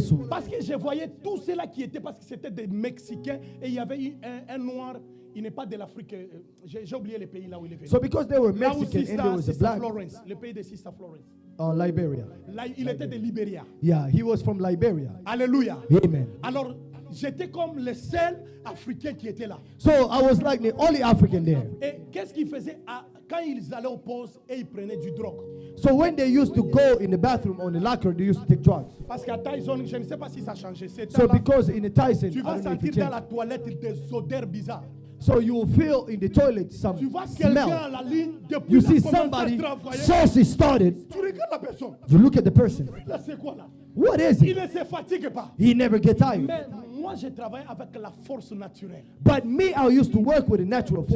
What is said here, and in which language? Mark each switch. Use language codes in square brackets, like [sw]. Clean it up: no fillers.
[fr] Parce que je voyais tous ceux-là qui étaient, parce que c'était des Mexicains et il y avait eu un noir. Il n'est pas de l'Afrique. J'ai oublié les pays là où il est venu. [en] So because they were Mexican and there was a black. [fr] Florence, le pays de Sister Florence. [en] Liberia. [fr] Là, il était de Libéria. [en] Yeah, he was from Liberia. [fr] Alléluia. [en] Amen. [fr] Alors, j'étais comme le seul Africain qui était là. [en] So I was like the only African there. [fr] Et qu'est-ce qu'ils faisaient quand ils allaient au poste et ils prenaient du drogue? [en] So when they used to go in the bathroom on the locker, they used to take drugs. [fr] Parce qu'à Tyson, je ne sais pas si ça a changé. [en] So because in the Tyson, [fr] tu vas sentir dans la toilette des odeurs bizarres. [en] So you will feel in the toilet some [fr] tu vois quelqu'un à la ligne depuis [en] you see somebody, sauce is started. [fr] Tu regardes la personne. [en] You look at the person. [fr] Là, c'est quoi là? [en] What is it? [fr] Il ne se fatigue pas. [en] He never gets tired. [fr] Mais moi, j'ai travaillé avec la force naturelle. [en] But me, I used to work with a natural force.